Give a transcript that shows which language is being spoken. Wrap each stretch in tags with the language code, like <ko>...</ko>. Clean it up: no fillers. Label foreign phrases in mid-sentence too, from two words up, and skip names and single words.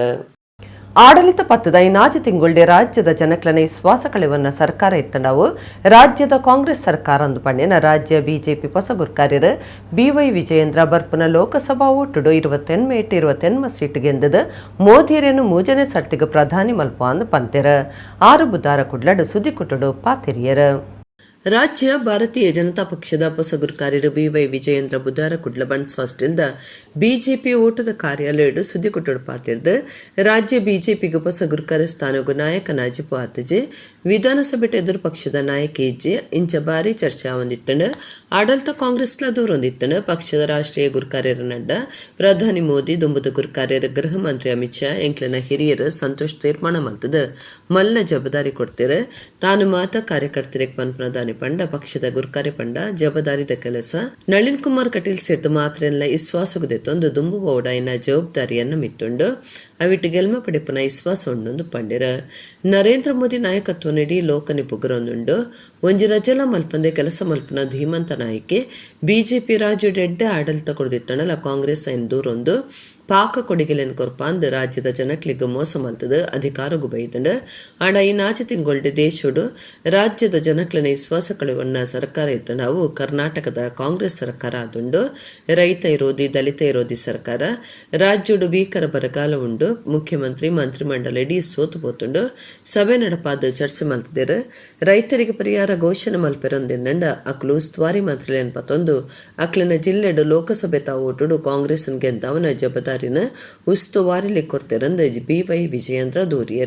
<tcy>ಆಡಳಿತ ಪತ್ತದ ಇನಾಜು ತಿಂಗುಳ್ಡೆ ರಾಜ್ಯದ ಜನಕ್ಲನೆ ವಿಶ್ವಾಸ ಕಳೆವನ್ನ ಸರ್ಕಾರ ಎತ್ತಂಡವು ರಾಜ್ಯದ ಕಾಂಗ್ರೆಸ್ ಸರ್ಕಾರ ಅಂದು ಪಂಡಿನ ರಾಜ್ಯ ಬಿಜೆಪಿ ಹೊಸ ಗುರ್ಕಾರ್ಯರು BY ವಿಜಯೇಂದ್ರ ಬರ್ಪುನ ಲೋಕಸಭಾ ಓಟುಡು 28 ಸೀಟ್ ಗೆಂದದ ಮೋದಿಯರೇನು ಮೂಜನೆ ಸಟ್ಟಿಗೆ ಪ್ರಧಾನಿ ಮಲ್ಪ ಅಂದು ಪಂತೆರ 6 ಬುಧಾರ ಕುಡ್ಲಡು ಸುದ್ದಿ ಕುಟುಡು ಪಾತಿರಿಯರ. ರಾಜ್ಯ ಭಾರತೀಯ ಜನತಾ ಪಕ್ಷದ ಹೊಸ ಗುರ್ಕಾರ್ಯರು BY ವಿಜಯೇಂದ್ರ ಬುಧಾರ ಕುಡ್ಲ ಬಂಡ್ಸ್ವಾಸ್ಟ್ರಿಂದ ಬಿಜೆಪಿ ಓಟದ ಕಾರ್ಯಾಲಯ ಸುದ್ದಿ ಕೊಟ್ಟಡು ಪಾತಿರ್ದು ರಾಜ್ಯ ಬಿಜೆಪಿಗೆ ಹೊಸ ಗುರ್ಕಾರ್ಯ ಸ್ಥಾನಗೂ ನಾಯಕ ನಾಜಿಪು ಆತಜೆ ವಿಧಾನಸಭೆ ಎದುರು ಪಕ್ಷದ ನಾಯಕ ಇಜ್ಜೆ ಇಂಚ ಬಾರಿ ಚರ್ಚೆ ಹೊಂದಿತ್ತಂಡು ಆಡಳಿತ ಕಾಂಗ್ರೆಸ್ಲ ದೂರ ಹೊಂದಿತ್ತಂಡು ಪಕ್ಷದ ರಾಷ್ಟ್ರೀಯ ಗುರ್ಕಾರ್ಯರ ನಡ್ಡ ಪ್ರಧಾನಿ ಮೋದಿ ದುಂಬುದ ಗುರ್ಕಾರ್ಯರ ಗೃಹ ಮಂತ್ರಿ ಅಮಿತ್ ಶಾ ಎಂಕ್ಲನ ಹಿರಿಯರು ಸಂತೋಷ್ ತೀರ್ಮಾನ ಮಲ್ತದ ಮಲ್ಲ ಜವಾಬ್ದಾರಿ ಕೊಡ್ತಾರೆ ತಾನು ಮಾತ ಕಾರ್ಯಕರ್ತರಿಗೆ ಪ್ರಧಾನಿ ಪಂಡ ಪಕ್ಷದ ಗುರ್ಕಾರ್ಯ ಪಂಡ ಜವಾಬ್ದಾರಿದ ಕೆಲಸ ನಳಿನ್ ಕುಮಾರ್ ಕಟೀಲ್ ಸೇರ್ದು ಮಾತ್ರೆಲ್ಲ ವಿಶ್ವಾಸಗುದೆತ್ತೊಂದು ದುಂಬು ಬೌಡಾಯಿನ ಜವಾಬ್ದಾರಿಯನ್ನು ಮಿತ್ತುಂಡು ಅವಿಟ್ಟು ಗೆಲ್ಮ ಪಡಿಪುನ ವಿಶ್ವಾಸ ಉಂಡೊಂದು ಪಂಡಿರ. ನರೇಂದ್ರ ಮೋದಿ ನಾಯಕತ್ವ ನೀಡಿ ಲೋಕನಿ ಪುಗರೊಂದುಂಡು ಒಂಜಿ ರಜಲ ಮಲ್ಪಂದೆ ಕೆಲಸ ಮಲ್ಪನ ಧೀಮಂತ ನಾಯಕಿ ಬಿಜೆಪಿ ರಾಜ್ಯ ಡೆಡ್ಡೆ ಆಡಳಿತ ಕೊಡ್ದಿತ್ತಣಲ ಕಾಂಗ್ರೆಸ್ ಐನ್ ದೂರೊಂದು ಪಾಕ ಕೊಡಿಗೆಲೆನ್ ಕೊರ್ಪಾಂದ್ ರಾಜ್ಯದ ಜನಕ್ಲಿಗೆ ಮೋಸ ಮಲ್ತದ ಅಧಿಕಾರಗೂ ಬೈದಂಡ ಆಡ ಈ ನಾಚ ತಿಂಗೊಳ್ಡೆ ದೇಶುಡು ರಾಜ್ಯದ ಜನಕ್ಲನ ವಿಶ್ವಾಸ ಕಳೆವಣ್ಣ ಸರ್ಕಾರ ಇತ್ತಣವು ಕರ್ನಾಟಕದ ಕಾಂಗ್ರೆಸ್ ಸರ್ಕಾರ ಆದುಂಡು ರೈತ ವಿರೋಧಿ ದಲಿತ ವಿರೋಧಿ ಸರ್ಕಾರ ರಾಜ್ಯಡು ಭೀಕರ ಬರಗಾಲ ಉಂಡು ಮುಖ್ಯಮಂತ್ರಿ ಮಂತ್ರಿಮಂಡಲ ಇಡೀ ಸೋತು ಪೋತುಂಡು ಸಭೆ ನಡಪಾದ ಚರ್ಚೆ ಮಲ್ತಿದ್ದೇರು ರೈತರಿಗೆ ಪರಿಹಾರ ಘೋಷಣೆ ಮಲ್ಪೆರೊಂದೆನ್ನಂಡ ಅಕ್ಲು ಉಸ್ತುವಾರಿ ಮಂತ್ರಿಲೇನ್ ಪತ್ತೊಂದು ಅಕ್ಲಿನ ಜಿಲ್ಲೆಡು ಲೋಕಸಭೆ ತಾವು ಓಟುಡು ಕಾಂಗ್ರೆಸ್ ಗೆದ್ದವನ ಜವಾಬ್ದಾರಿನ ಉಸ್ತುವಾರಿಲಿ ಕೊಡ್ತಿರಂದ BY ವಿಜಯೇಂದ್ರ ದೂರಿಯರ.</tcy>